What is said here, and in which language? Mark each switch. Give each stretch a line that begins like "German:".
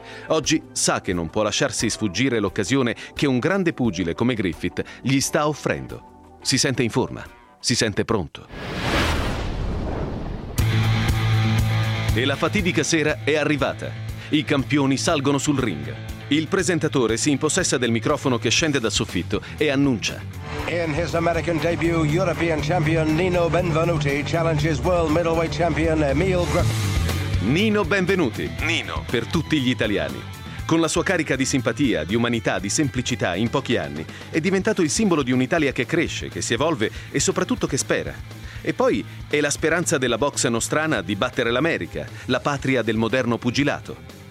Italian: Oggi sa che non può lasciarsi sfuggire l'occasione che un grande pugile come Griffith gli sta offrendo. Si sente in forma, si sente pronto. E la fatidica sera è arrivata. I campioni salgono sul ring. Il presentatore si impossessa del microfono che scende dal soffitto e annuncia.
English: In his American debut, European champion Nino Benvenuti challenges world middleweight champion Emil Griffith. Nino Benvenuti. Nino.
Italian: Per tutti gli italiani. Con la sua carica di simpatia, di umanità, di semplicità, in pochi anni, è diventato il simbolo di un'Italia che cresce, che si evolve e soprattutto che spera. E poi è la speranza della box nostrana di battere l'America, la patria del moderno pugilato.